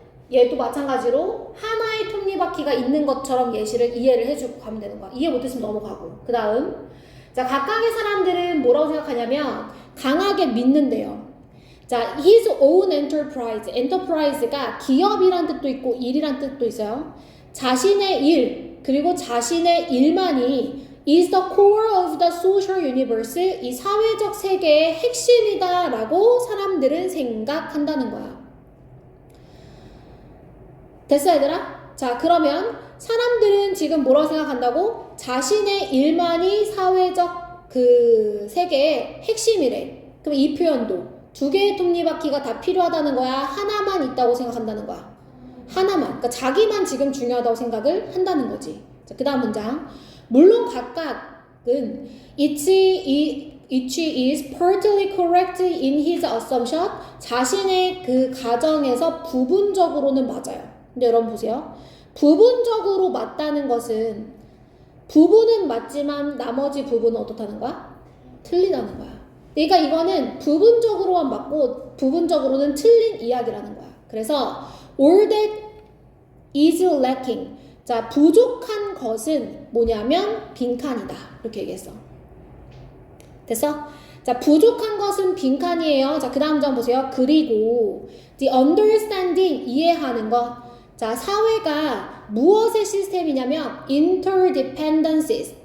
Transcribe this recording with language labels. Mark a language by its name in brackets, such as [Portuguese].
[Korean] 얘도 마찬가지로 하나의 톱니바퀴가 있는 것처럼 예시를 이해를 해주고 가면 되는 거야. 이해 못했으면 넘어가고. 그 다음, 자, 각각의 사람들은 뭐라고 생각하냐면 강하게 믿는데요. [English] 자, his own enterprise. [Korean] enterprise가 기업이란 뜻도 있고 일이란 뜻도 있어요. 자신의 일, 그리고 자신의 일만이 [English] is the core of the social universe. [Korean] 이 사회적 세계의 핵심이다 라고 사람들은 생각한다는 거야. 됐어, 얘들아? 자, 그러면 사람들은 지금 뭐라고 생각한다고? 자신의 일만이 사회적 그 세계의 핵심이래. 그럼 이 표현도 두 개의 톱니바퀴가 다 필요하다는 거야? 하나만 있다고 생각한다는 거야? 하나만. 그러니까 자기만 지금 중요하다고 생각을 한다는 거지. 자, 그 다음 문장. 물론 각각은 [English] each is partly correct in his assumption. [Korean] 자신의 그 가정에서 부분적으로는 맞아요. 근데 여러분 보세요. 부분적으로 맞다는 것은 부분은 맞지만 나머지 부분은 어떻다는 거야? 틀리다는 거야. 그러니까 이거는 부분적으로만 맞고 부분적으로는 틀린 이야기라는 거야. [English] 그래서 all that is lacking. [Korean] 자, 부족한 것은 뭐냐면 빈칸이다. 이렇게 얘기했어. 됐어? 자, 부족한 것은 빈칸이에요. 자, 그 다음 점 보세요. 그리고 [English] the understanding, [Korean] 이해하는 것. 자, 사회가 무엇의 시스템이냐면 interdependencies.